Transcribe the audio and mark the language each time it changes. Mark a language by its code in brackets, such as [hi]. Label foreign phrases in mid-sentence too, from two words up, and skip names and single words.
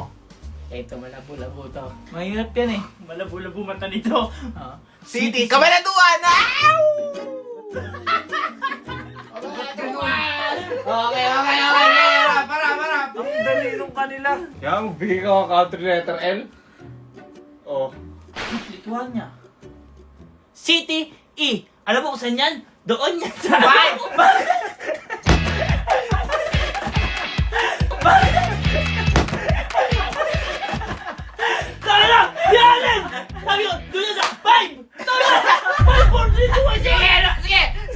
[tl] Ito, malabo-labo to. Mahirap yan eh. Malabo-labo mata nito. City! Kabanatuan! Okay. Para. Ang dali nung kanila. Kaya magbigay ka ng [en] country letter L? [tl] Oh. Lituania. City E. Alam mo kung saan yan? Doon yan sa... Five! Sabi na! Yanin! Sabi ko, doon yan sa 5! Sabi na! 5, 4, 3, 2, 1,